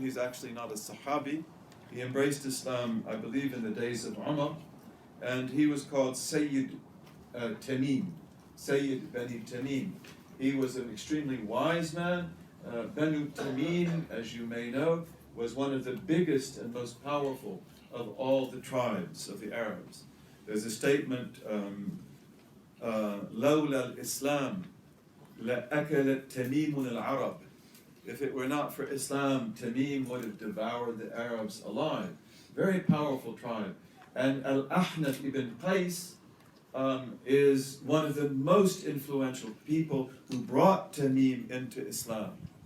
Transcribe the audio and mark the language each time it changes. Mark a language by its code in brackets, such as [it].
[en] He's actually not a Sahabi. He embraced Islam, I believe, in the days of Umar, and he was called Sayyid Tamim, Sayyid Bani Tamim. He was an extremely wise man, Banu Tamim, as you may know, was one of the biggest and most powerful of all the tribes of the Arabs. There's a statement, [ar] لولا الإسلام لأكلت تميم العرب. [en] If it were not for Islam, Tamim would have devoured the Arabs alive. Very powerful tribe. And Al-Ahnaf ibn Qais is one of the most influential people who brought Tamim into Islam.